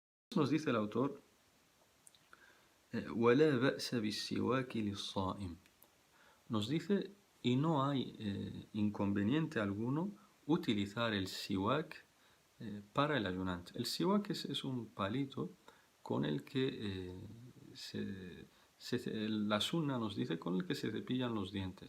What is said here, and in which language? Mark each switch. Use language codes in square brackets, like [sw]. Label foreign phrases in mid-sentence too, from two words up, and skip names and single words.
[es] Nos dice el autor, [ar] وَلَا بَأْسَ بِالسِّوَاكِ لِلصَّائِمِ. [es] Nos dice, y no hay inconveniente alguno utilizar el siwak para el ayunante. El siwak es un palito con el que la sunna nos dice con el que se cepillan los dientes.